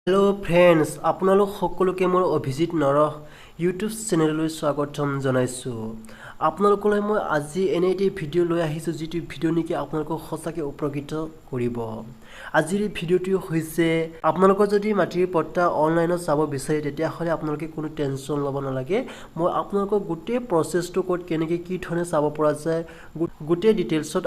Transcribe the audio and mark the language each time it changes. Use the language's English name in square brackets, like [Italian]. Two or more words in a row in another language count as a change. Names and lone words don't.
[English] hello friends [Assamese] আপোনালোক সকলোকে মোৰ अभिजित नरह यूट्यूब चेनेलলৈ स्वागतम জনাইছো आपनालोकলৈ মই আজি এনে এটি ভিডিও লৈ আহিছো যেটি ভিডিও নেকি आपनालोকক সঁচাকে উপকৃত কৰিব আজিৰ ভিডিওটি হৈছে आपनालोকৰ যদি মাটিৰ পট্টা অনলাইনত চাব বিচাৰে তেতিয়া হলে आपनालोকে কোনো টেনচন লব নালাগে মই आपनालोকক গোটেই প্ৰচেছটো কোড কেনেকৈ কি ধৰণে চাব পৰা যায় গোটেই ডিটেইলছত